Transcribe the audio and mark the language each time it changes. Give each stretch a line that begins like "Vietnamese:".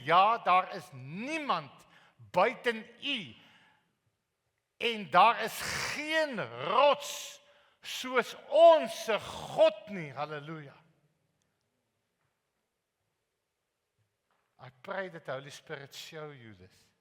Afrikaans: Ja, daar is niemand buiten U. En daar is geen rots soos ons God nie. Halleluja.
English: I pray that the Holy Spirit show you this.